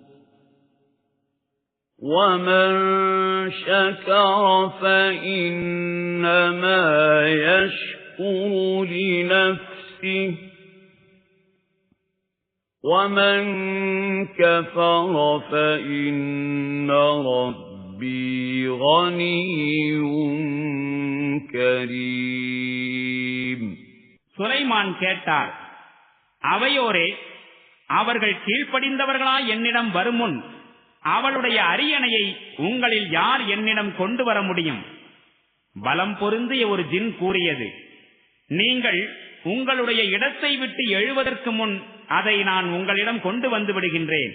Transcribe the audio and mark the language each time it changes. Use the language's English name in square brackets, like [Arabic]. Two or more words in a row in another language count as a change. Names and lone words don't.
[Arabic] ومن شكر فإنما يشكر لنفسه ومن كفر فإن ربي غني كريم. [Tamil] சுலைமான் கேட்டார், அவையோரே, அவர்கள் கீழ்ப்படிந்தவர்களா என்னிடம் வருமுன் அவளுடைய அரியணையை உங்களில் யார் என்னிடம் கொண்டு வர முடியும்? பலம் பொருந்திய ஒரு ஜின் கூறியது, நீங்கள் உங்களுடைய இடத்தை விட்டு எழுவதற்கு முன் அதை நான் உங்களிடம் கொண்டு வந்து விடுகின்றேன்.